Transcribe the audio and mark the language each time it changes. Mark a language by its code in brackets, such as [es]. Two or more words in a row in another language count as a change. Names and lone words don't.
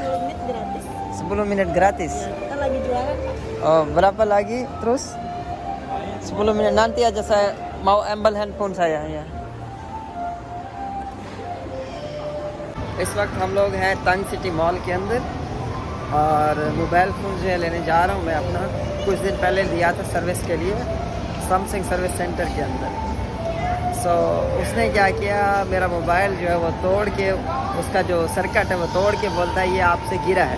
[id] 10 menit gratis. 10 menit gratis. Kita lagi jualan. Oh, berapa lagi terus? 10 menit nanti aja saya mau ambil handphone saya ya. [hi] इस वक्त हम लोग हैं तंग सिटी मॉल के अंदर और [en] mobile phone [hi] जो है लेने जा रहा हूँ मैं अपना। कुछ दिन पहले लिया था सर्विस के लिए सैमसंग [en] service center [hi] के अंदर। सो उसने क्या किया, मेरा मोबाइल जो है वो तोड़ के, उसका जो सर्किट है वो तोड़ के बोलता है ये आपसे गिरा है।